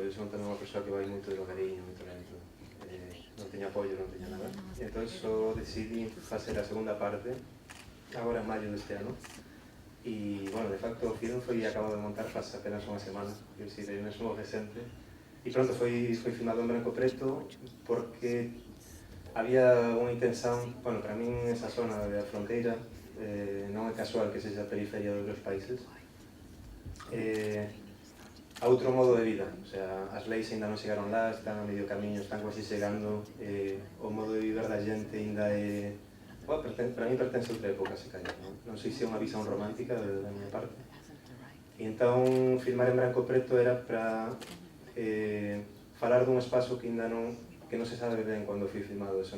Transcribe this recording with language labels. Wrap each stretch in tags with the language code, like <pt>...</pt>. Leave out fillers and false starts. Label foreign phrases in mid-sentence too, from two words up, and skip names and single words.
<pt>Eu sou também uma pessoa que vai muito devagarinho, muito lento, não tenho apoio, não tenho nada. Então só decidi fazer a segunda parte agora em maio deste ano. E, bueno, de facto o filme foi acabado de montar faz apenas uma semana, é decir, é mesmo recente.</pt> <gl>E pronto, foi filmado en branco preto porque había unha intención, bueno, para min esa zona da fronteira non é casual que sexa a periferia de outros países, a outro modo de vida, o sea, as leis ainda non chegaron lá, están a medio camiño, están quasi chegando, o modo de viver da gente ainda é, bueno, para mí pertence a outra época, se calhar, non sei se é unha visión romántica da miña parte, e entón filmar en branco preto era para falar dun espazo que ainda non se sabe ben cando foi filmado eso, non?</gl>